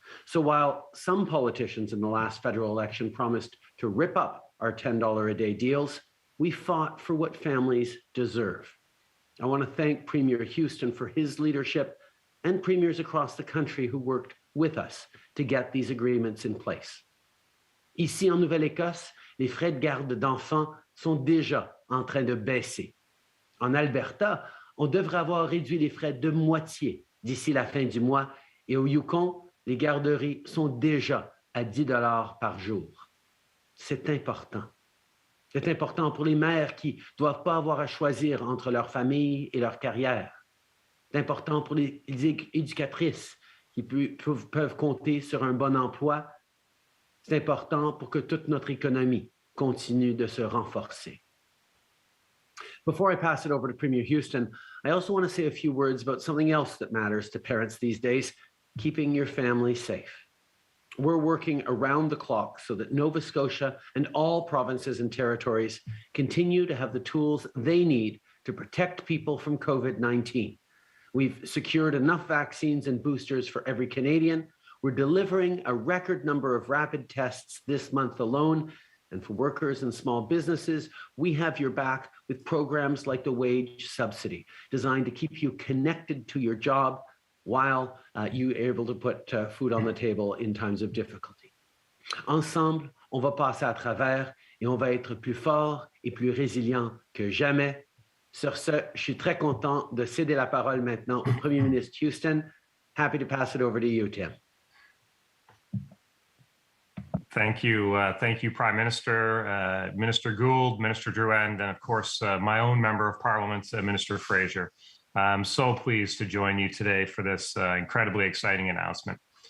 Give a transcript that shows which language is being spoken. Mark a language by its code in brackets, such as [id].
[en] So while some politicians in the last federal election promised to rip up our $10 a day deals, we fought for what families deserve. I want to thank Premier Houston for his leadership and premiers across the country who worked with us to get these agreements in place. [fr] Ici en Nouvelle-Écosse, les frais de garde d'enfants sont déjà en train de baisser. En Alberta, on devrait avoir réduit les frais de moitié d'ici la fin du mois et au Yukon, les garderies sont déjà à 10 $ par jour. C'est important. C'est important pour les mères qui ne doivent pas avoir à choisir entre leur famille et leur carrière. C'est important pour les éducatrices qui peuvent compter sur un bon emploi. C'est important pour que toute notre économie continue de se renforcer. [en] Before I pass it over to Premier Houston, I also want to say a few words about something else that matters to parents these days, keeping your family safe. We're working around the clock so that Nova Scotia and all provinces and territories continue to have the tools they need to protect people from COVID-19. We've secured enough vaccines and boosters for every Canadian. We're delivering a record number of rapid tests this month alone, And for workers and small businesses, we have your back with programs like the wage subsidy, designed to keep you connected to your job while you are able to put food on the table in times of difficulty. [fr] Ensemble, on va passer à travers et on va être plus fort et plus résilient que jamais. Sur ce, je suis très content de céder la parole maintenant au Premier ministre Houston. [en] Happy to pass it over to you, Tim. Thank you, Prime Minister, Minister Gould, Minister Druhan, and of course, my own Member of Parliament, Minister Fraser. I'm so pleased to join you today for this incredibly exciting announcement.